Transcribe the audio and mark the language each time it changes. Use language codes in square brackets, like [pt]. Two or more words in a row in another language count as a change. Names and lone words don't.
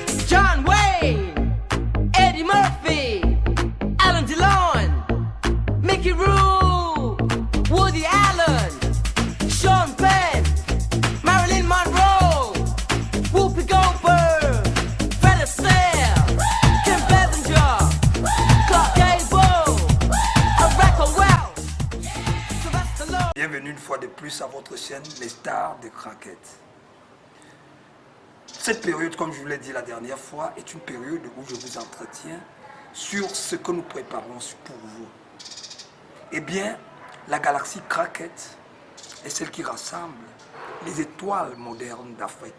[fr] John Wayne, Eddie Murphy, Alan DeLon, Mickey Rourke, Woody Allen, Sean Penn, Marilyn Monroe, Whoopi Goldberg, Fred Astaire, Kim Basinger, Clark Gable, Rebecca Welch, Sylvester Stallone. Bienvenue une fois de plus à votre chaîne Les Stars de Craquette. Cette période, comme je vous l'ai dit la dernière fois, est une période où je vous entretiens sur ce que nous préparons pour vous. Eh bien, la galaxie Craquette est celle qui rassemble les étoiles modernes d'Afrique.